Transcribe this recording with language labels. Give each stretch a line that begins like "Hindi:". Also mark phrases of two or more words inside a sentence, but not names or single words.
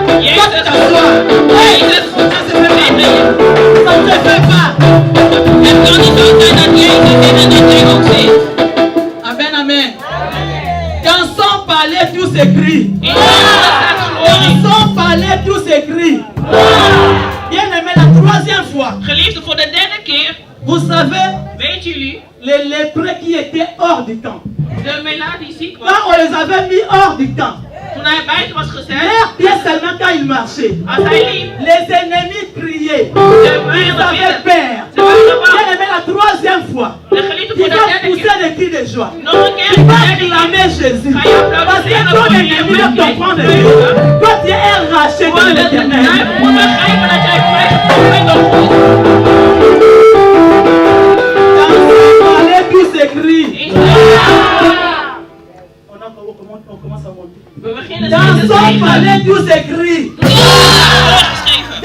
French: Toi tu t'assois. Ça ne se fait pas. Amen, amen. Dans son palais, tout s'écrit. Dans son palais, tout s'écrit. Bien aimé, la troisième fois.
Dutch: Geliefde, voor de derde keer.
French: Vous savez,
Dutch: Weet jullie,
French: les lépreux qui étaient hors du camp.
Dutch: de melaar die ziek was,
French: Quand on les avait mis hors du camp,
Dutch: toen hij buiten was gezet,
French: leurs pieds seulement quand ils marchaient,
Dutch: als hij liep,
French: les ennemis criaient.
Dutch: de
French: Ils
Dutch: vijanden
French: avaient
Dutch: vielen.
French: peur.
Dutch: Ze waren
French: Bien
Dutch: bang.
French: aimé, la troisième fois,
Dutch: De geliefde,
French: tu
Dutch: voor de
French: vas
Dutch: derde
French: pousser
Dutch: keer.
French: des cris de joie.
Dutch: Nog een keer,
French: Tu
Dutch: de
French: vas
Dutch: derde keer.
French: acclamer Jésus.
Dutch: Ga je applaudisseren
French: Parce que ton
Dutch: voor je
French: ennemi ne
Dutch: Heer.
French: comprend de Dieu. Toi, tu es un racheté
Dutch: Voor de de
French: l'éternel.
Dutch: duivel moet begrijpen dat jij vrijgekomen bent door God.
French: Dans ce palais, tout s'écrit. On commence à monter.
Dutch: We beginnen
French: Dans
Dutch: met de
French: son
Dutch: zegen.
French: palais, tout s'écrit.
Dutch: Voorgeschreven.